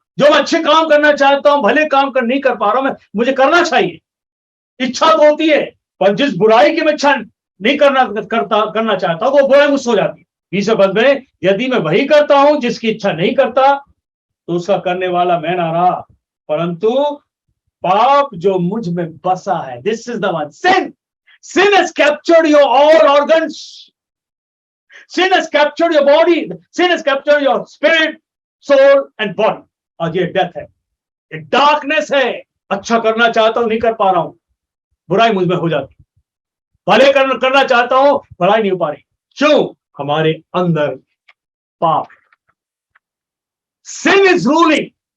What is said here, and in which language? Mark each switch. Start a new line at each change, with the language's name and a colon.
Hindi: जो मैं अच्छे काम करना चाहता हूं, भले काम कर नहीं कर पा रहा हूं, मुझे करना चाहिए, इच्छा तो होती है, पर जिस बुराई की मैं इच्छा नहीं करना चाहता हूं, वो बुराई मुझसे हो जाती है। 20 पद में, यदि मैं वही करता हूं जिसकी इच्छा नहीं करता, तो उसका करने वाला मैं ना रहा, परंतु पाप जो मुझ में बसा है।
English: This is the one, sin. Sin has captured your all organs. Sin has captured your body. Sin has captured your spirit, soul and body.
Hindi: और ये डेथ है, ये डार्कनेस है। अच्छा करना चाहता हूं, नहीं कर पा रहा हूं, बुराई मुझ में हो जाती। भले करना चाहता हूं, भलाई नहीं हो पा रही। क्यों? हमारे अंदर पाप।
English: Sin is ruling।